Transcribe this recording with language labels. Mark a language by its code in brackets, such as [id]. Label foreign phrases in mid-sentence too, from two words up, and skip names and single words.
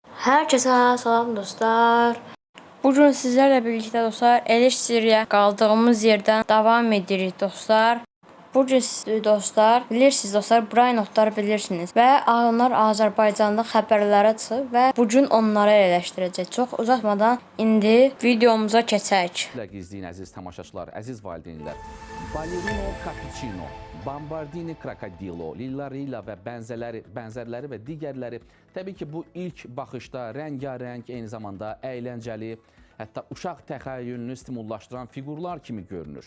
[az] Herkese salam dostlar. [tr] Bugün sizlerle birlikte dostlar eleştiriye kaldığımız yerden devam edirik dostlar. [az] Bugün dostlar bilirsiniz dostlar Brain notları bilirsiniz və onlar Azərbaycanda xəbərlərə çıxıb və bugün onları eleştirəcək. Çox uzatmadan indi videomuza keçək. İzləyin əziz tamaşaçılar, əziz valideynlər. Ballerino Cappuccino, Bombardini Crocodilo, Lillarilla və bənzərləri və digərləri təbii ki bu ilk baxışda rəngarəng, eyni zamanda əyləncəli, hətta uşaq təxəyyülünü stimullaşdıran fiqurlar kimi görünür.